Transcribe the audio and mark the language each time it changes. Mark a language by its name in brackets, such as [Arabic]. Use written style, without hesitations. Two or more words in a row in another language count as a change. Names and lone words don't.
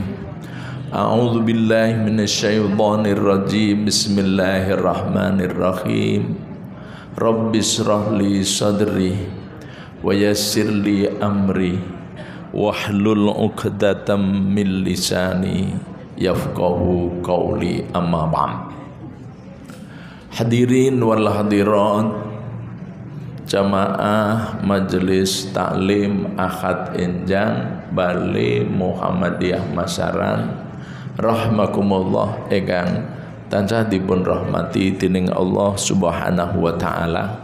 [Arabic] أعوذ بالله من الشيطان الرجيم. بسم الله الرحمن الرحيم. رب اشرح لي صدري ويسر لي أمري واحلل عقدة من لساني يفقهوا قولي، أما بعد. الحاضرين والحاضرات, [Javanese] jamaah majelis taklim Ahad Enjang Bali Muhammadiyah Masaran rahmakumullah ingkang tansah dipun rahmati dening Allah [Arabic] سبحانه وتعالى.